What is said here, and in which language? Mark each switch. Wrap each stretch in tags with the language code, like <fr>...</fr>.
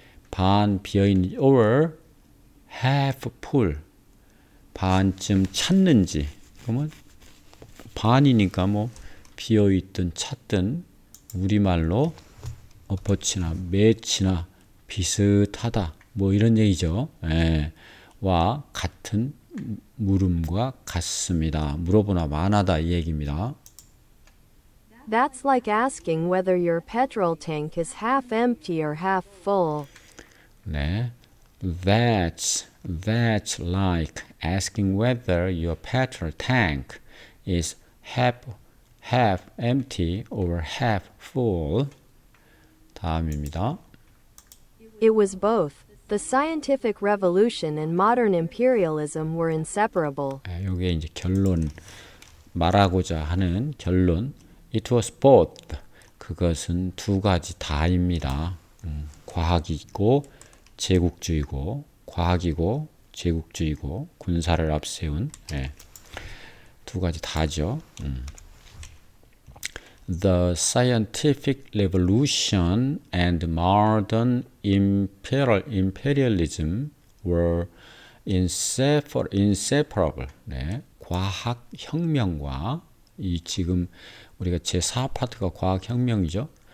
<ko>반 비어 있는지 or half full 반쯤 찼는지 그러면 반이니까 뭐 비어 있든 찼든 우리말로 엎어치나 매치나 비슷하다 뭐 이런 얘기죠. 와 같은 물음과 같습니다. 물어보나 만하다 이 얘기입니다.</ko> <en>That's like asking whether your petrol tank is half empty or half full. 네, that's like asking whether your petrol tank is half empty or half full.</en> <ko>다음입니다.</ko> <en>It was both. The scientific revolution and modern imperialism were inseparable.</en> <ko>이게 이제 결론 말하고자 하는 결론.</ko> <en>It was both.</en> <ko>그것은 두 가지 다입니다. 과학이고 제국주의고 과학이고 제국주의고 군사를 앞세운 두 가지 다죠.</ko> <en>The scientific revolution and modern imperialism were inseparable.</en> <ko>네, 과학 혁명과 이 지금 우리가 제4파트가 과학 혁명이죠.</ko>